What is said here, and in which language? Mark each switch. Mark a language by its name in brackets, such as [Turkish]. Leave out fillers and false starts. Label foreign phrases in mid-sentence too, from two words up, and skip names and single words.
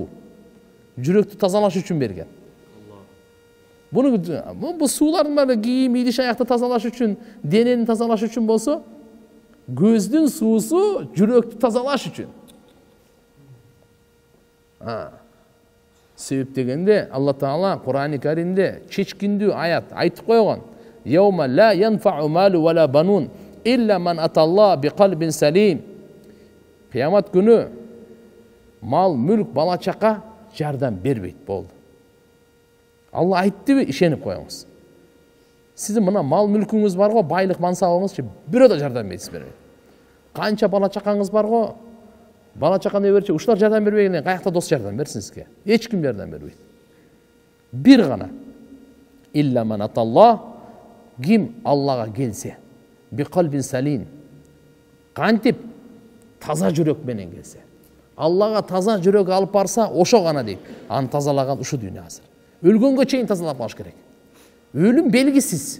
[Kyrgyz] Жүрөктү тазалаш үчүн берген. Бул суулардын баары кийим, идиш аякты тазалаш үчүн, денени тазалаш үчүн болсо, көздүн суусу жүрөктү тазалаш үчүн. Себеп дегенде Алла Таала Кур'ан-ы Каримде чечкиндүү аят айтып койгон. [Arabic] يوم لا ينفع مال ولا بنون إلا من أتى الله بقلب سليم. [Kyrgyz] Кыямат күнү мал, мүлк, бала чака жардам бербейт болду. Алла айттыбы, ишенип коюңуз. Сиздин мына мал мүлкүңүз бар го, байлык мансабыңызчы бирөө да жардам бербейт. Канча бала чакаңыз бар го, бала чаканы берчи, ушулар жардам бербегенден каякта дос жардам берсин сизге? Эч ким жардам бербейт. Бир гана. [Arabic] إلا من أتى الله, [Kyrgyz] ким Аллага келсе, [Arabic] بقلب سليم. [Kyrgyz] Кантип таза жүрөк менен келсе. Аллага таза жүрөк алып барса, ошо гана дейт. Аны тазалаган ушу дүйнө азыр. Өлгөнгө чейин тазалап калыш керек. Өлүм белгисиз.